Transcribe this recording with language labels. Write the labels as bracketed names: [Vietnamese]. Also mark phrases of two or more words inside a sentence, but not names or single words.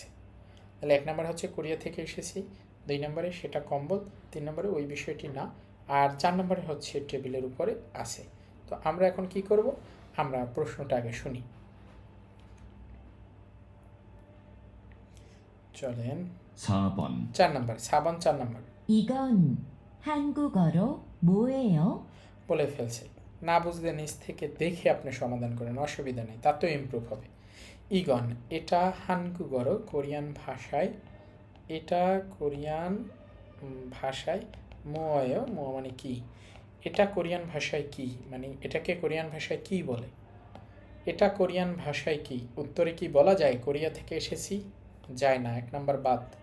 [Bangla] তাহলে 1 নম্বর হচ্ছে কোরিয়া থেকে এসেছি, 2 নম্বরে সেটা কম্বল, 3 নম্বরে ওই বিষয়টি না, আর 4 নম্বরে হচ্ছে টেবিলের উপরে আছে। তো আমরা এখন কি করব, আমরা প্রশ্নটা আগে শুনি। চলেন [Korean] 4번 [Bangla] 4 নম্বর, সাবান 4 নম্বর [Korean] 이건 한국어로 뭐예요? [Bangla] বলে ফেলছে। না বুঝলে নিজ থেকে দেখে আপনি সমাধান করেন, অসুবিধা নেই, তাতেও ইমপ্রুভ হবে। ইগন এটা হানগুগরো কোরিয়ান ভাষায়, এটা কোরিয়ান ভাষায়, মোয় মানে কি, এটা কোরিয়ান ভাষায় কি মানে এটাকে কোরিয়ান ভাষায় কি বলে, এটা কোরিয়ান ভাষায় কি, উত্তরে কি বলা যায় কোরিয়া থেকে এসেছি, যায় না, 1 নম্বর বাদ।